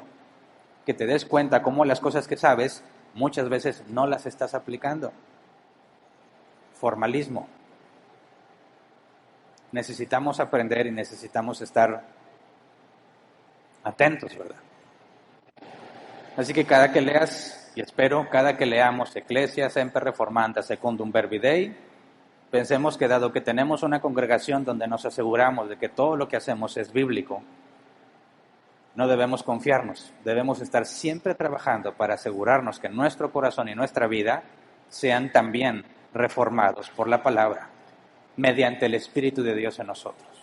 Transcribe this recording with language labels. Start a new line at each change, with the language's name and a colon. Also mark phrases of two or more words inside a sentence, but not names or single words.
Spanish: Que te des cuenta cómo las cosas que sabes muchas veces no las estás aplicando. Formalismo. Necesitamos aprender y necesitamos estar atentos, ¿verdad? Así que cada que leas, y espero, cada que leamos
Latin: Ecclesia semper reformanda secundum verbi Dei,
Spanish: pensemos que dado que tenemos una congregación donde nos aseguramos de que todo lo que hacemos es bíblico, no debemos confiarnos, debemos estar siempre trabajando para asegurarnos que nuestro corazón y nuestra vida sean también reformados por la palabra, mediante el Espíritu de Dios en nosotros.